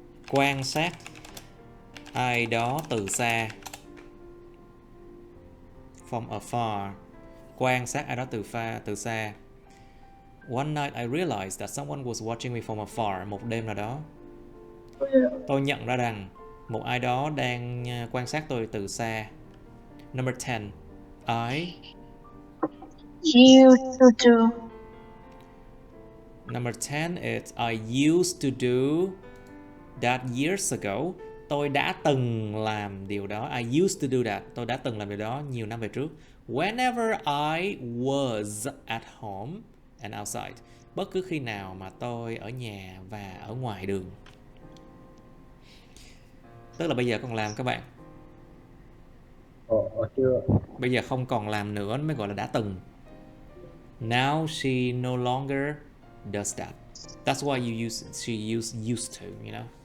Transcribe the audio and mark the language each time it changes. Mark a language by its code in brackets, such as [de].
[vi] Quan sát ai đó từ xa. [en] From afar. [vi] Quan sát ai đó từ xa. [en] One night I realized that someone was watching me from afar. [vi] Một đêm nào đó, tôi nhận ra rằng một ai đó đang quan sát tôi từ xa. [en] Number 10. I used to do. Number 10 is I used to do that years ago. [vi] Tôi đã từng làm điều đó. [en] I used to do that. [vi] Tôi đã từng làm điều đó nhiều năm về trước. [en] Whenever I was at home and outside. [vi] Bất cứ khi nào mà tôi ở nhà và ở ngoài đường. Tức là bây giờ còn làm các bạn. Chưa. Bây giờ không còn làm nữa mới gọi là đã từng. [en] Now she no longer does that. That's why she used to, you know.